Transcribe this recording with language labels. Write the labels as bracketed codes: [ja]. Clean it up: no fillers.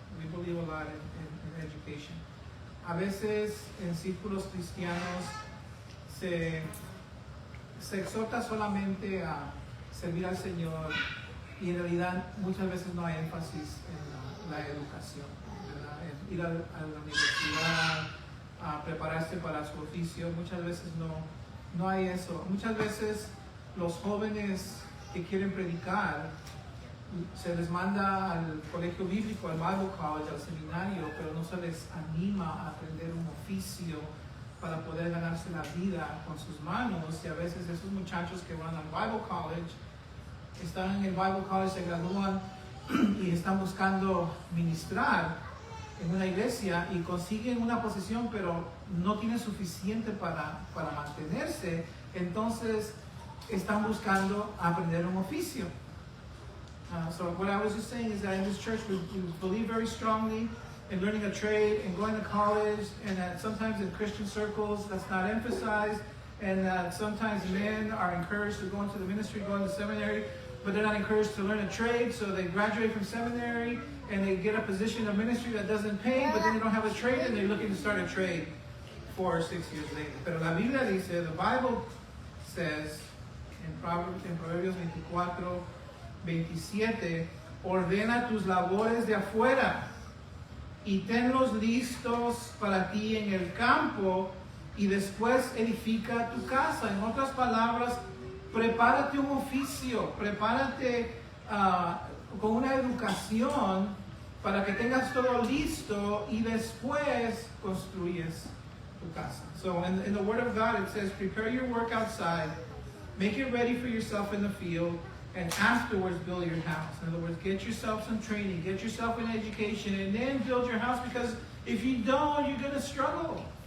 [en] We believe a lot in education. [es] A veces en círculos cristianos se exhorta solamente a servir al Señor y en realidad muchas veces no hay énfasis en la educación, ¿verdad? En ir a la universidad, a prepararse para su oficio, muchas veces no hay eso. Muchas veces los jóvenes que quieren predicar se les manda al colegio bíblico, al Bible College, al seminario, pero no se les anima a aprender un oficio para poder ganarse la vida con sus manos. Y a veces esos muchachos que van al Bible College, están en el Bible College, se gradúan y están buscando ministrar en una iglesia y consiguen una posición, pero no tienen suficiente para mantenerse. Entonces están buscando aprender un oficio. [en] So what I was just saying is that in this church we believe very strongly in learning a trade and going to college, and that sometimes in Christian circles that's not emphasized, and that sometimes men are encouraged to go into the ministry, go into seminary, but they're not encouraged to learn a trade, so they graduate from seminary and they get a position of ministry that doesn't pay, but then they don't have a trade and they're looking to start a trade 4 or 6 years later. [es] Pero la Biblia dice, [en] the Bible says in [es] Proverbios 24:27, ordena tus labores de afuera y tenlos listos para ti en el campo y después edifica tu casa. En otras palabras, prepárate un oficio, prepárate con una educación para que tengas todo listo y después construyes tu casa. [en] So in the Word of God it says, prepare your work outside, make it ready for yourself in the field, and afterwards build your house. In other words, get yourself some training, get yourself an education, and then build your house, because if you don't, you're going to struggle.